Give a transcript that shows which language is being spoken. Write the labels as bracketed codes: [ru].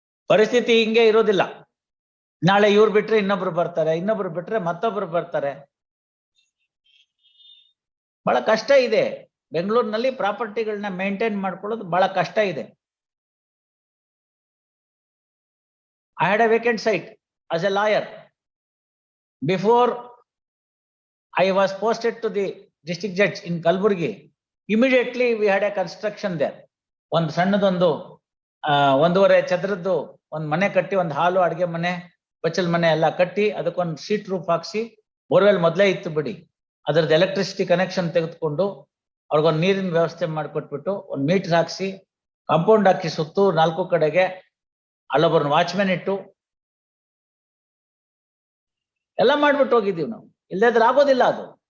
[kn] ಪರಿಸ್ಥಿತಿ ಹಿಂಗೆ ಇರೋದಿಲ್ಲ. ನಾಳೆ ಇವ್ರು ಬಿಟ್ರೆ ಇನ್ನೊಬ್ರು ಬರ್ತಾರೆ, ಇನ್ನೊಬ್ರು ಬಿಟ್ರೆ ಮತ್ತೊಬ್ರು ಬರ್ತಾರೆ. ಬಹಳ ಕಷ್ಟ ಇದೆ ಬೆಂಗಳೂರಿನಲ್ಲಿ. ಪ್ರಾಪರ್ಟಿಗಳನ್ನ ಮೇಂಟೈನ್ ಮಾಡ್ಕೊಳ್ಳೋದು ಬಹಳ ಕಷ್ಟ ಇದೆ. [en] I had a vacant site as a lawyer. Before I was posted to the district judge in Kalburgi, immediately we had a construction there. [kn] ಒಂದು ಸಣ್ಣದೊಂದು 1.5 ಚದರದ್ದು ಒಂದು ಮನೆ ಕಟ್ಟಿ, ಒಂದು ಹಾಲು, ಅಡಿಗೆ ಮನೆ, ಬಚ್ಚಲ್ ಮನೆ ಎಲ್ಲ ಕಟ್ಟಿ, ಅದಕ್ಕೊಂದು ಶೀಟ್ ರೂಫ್ ಹಾಕ್ಸಿ, ಬೋರ್ವೆಲ್ ಮೊದಲೇ ಇತ್ತು ಬಿಡಿ, ಅದ್ರದ್ದು ಎಲೆಕ್ಟ್ರಿಸಿಟಿ ಕನೆಕ್ಷನ್ ತೆಗೆದುಕೊಂಡು ಅವ್ರಿಗೊಂದು ನೀರಿನ ವ್ಯವಸ್ಥೆ ಮಾಡಿಕೊಟ್ಬಿಟ್ಟು, ಒಂದು ಮೀಟರ್ ಹಾಕ್ಸಿ, ಕಾಂಪೌಂಡ್ ಹಾಕಿ ಸುತ್ತು 4 ಕಡೆಗೆ, ಅಲ್ಲೊಬ್ಬರನ್ನ ವಾಚ್ಮೆನ್ ಇಟ್ಟು ಎಲ್ಲ ಮಾಡ್ಬಿಟ್ಟು ಹೋಗಿದ್ದೀವಿ ನಾವು. ಇಲ್ಲದ್ರೆ ಆಗೋದಿಲ್ಲ ಅದು.